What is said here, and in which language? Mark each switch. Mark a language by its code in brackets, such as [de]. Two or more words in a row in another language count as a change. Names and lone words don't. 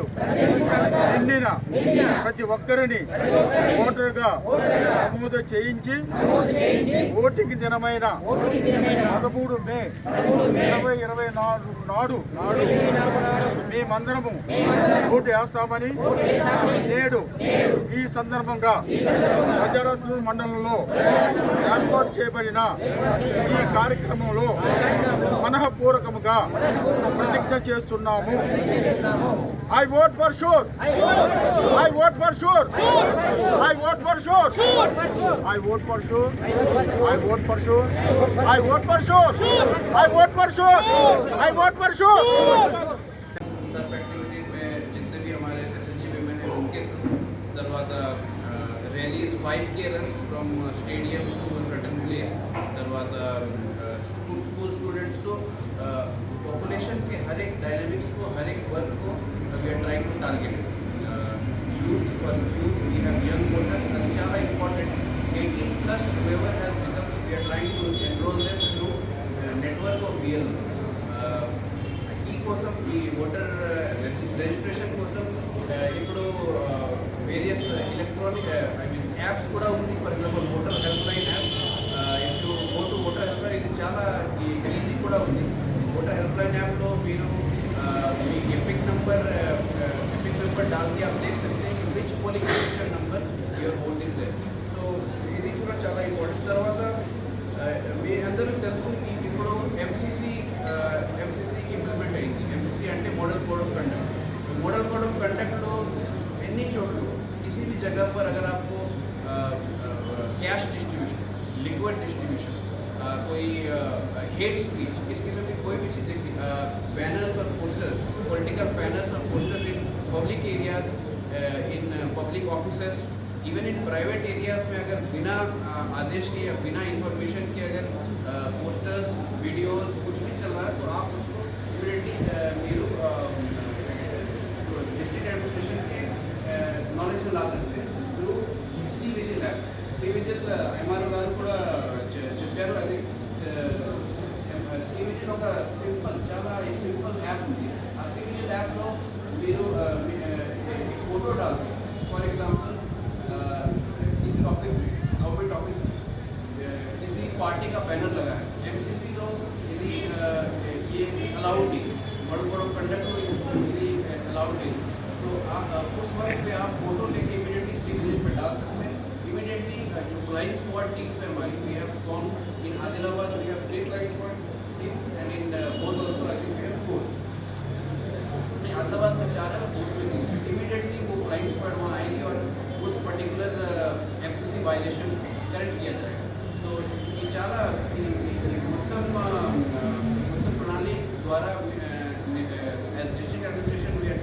[te] నిండిన ప్రతి ఒక్కరిని ఓటరుగా నమోదు చేయించి ఓటింగ్ దినమైన 13 మే 2024 నాడు మేమందరము ఓటు వేస్తామని నేడు ఈ సందర్భంగా హజరత్ మండలంలో ఏర్పాటు చేయబడిన ఈ కార్యక్రమంలో మనఃపూర్వకముగా ప్రతిజ్ఞ చేస్తున్నాము. [en] I vote for sure. I vote for sure. I vote for sure. I vote for sure. I vote for sure. I vote for sure. I vote for sure. I vote for sure. [hi] सर्व एक्टिविटी में जितने भी हमारे [en] SHG women [hi] हैं उनके थ्रू తర్వాత [en] rallies 5K runs from stadium to certain place తర్వాత school students [hi] को पॉपुलेशन के हर एक डायनेमिक्स को हर एक वर्ग को [en] we are trying to target youth for youth we have young voters [te] అది చాలా ఇంపార్టెంట్ [en] 18+ whoever has become we are trying to enroll them through network of BL [te] కోసం ఈ [en] voter registration [te] కోసం ఇప్పుడు [en] various electronic apps [te] కూడా ఉంది. [en] for example [te] ఓటర్ హెల్ప్ లైన్ యాప్, ఇప్పుడు ఓటు ఓటర్ హెల్ప్ లైన్ ఇది చాలా ఈజీ కూడా ఉంది. ఓటర్ హెల్ప్ లైన్ యాప్లో మీరు మీ [en] EPIC number [hi] डाल के आप देख सकते हैं कि [en] which polling station number your vote is there. [te] సో ఇది కూడా చాలా ఇంపార్టెంట్. తర్వాత మీ అందరికీ తెలుసు ఇప్పుడు ఎంసీసీ ఇంప్లిమెంట్ అయింది. ఎంసీసీ అంటే [en] model code of conduct. model code of conduct [hi] लो एनी चोटू किसी भी जगह पर अगर आपको [en] cash distribution, liquid distribution, [hi] कोई हेट स्पीच, इस किस्म की कोई भी चीज़ देखी, बैनर्स और पोस्टर्स, [en] political banners [hi] और [en] posters in public areas, in public offices, even in private areas [hi] में अगर बिना आदेश के या बिना इंफॉर्मेशन के अगर पोस्टर्स, वीडियोस कुछ भी चल रहा है तो आप उसको इमीडिएटली మీరు [en] district administration [hi] के नॉलेज में ला सकते हैं थ्रू सी विजिल ऐप. [te] सी विजिल ఎంఆర్ఓ గారు కూడా చెప్పారు. అది सी विजिल ఒక సింపుల్ చాలా సింపుల్ యాప్ ఉంది. ఆ सी विजिल యాప్లో మీరు [hi] फोटो डालते हैं. [en] for example [hi] किसी ऑफिस में, [en] government office [hi] में किसी पार्टी का बैनर लगा है, एमसीसी लोग यदि ये अलाउड नहीं, [en] model code of conduct [hi] यदि अलाउड नहीं, तो आप उस वक्त पे आप फोटो लेके इमीडिएटली सी विजिल पे डाल सकते हैं. [en] इमीडिएटली जो flying squad teams [hi] है हमारी, [en] we have gone in Adilabad, we have 3 flying squad teams and in Boath also I think we have 4. [hi] आदिलाबाद में 4 है और बोथ में 3. इमीडिएटली वो [en] flying squad [hi] वहाँ आएंगे और उस [en] particular MCC violation [hi] करेक्ट किया जाएगा. तो ये [te] చాలా మొత్తం [hi] प्रणाली द्वारा [en] district administration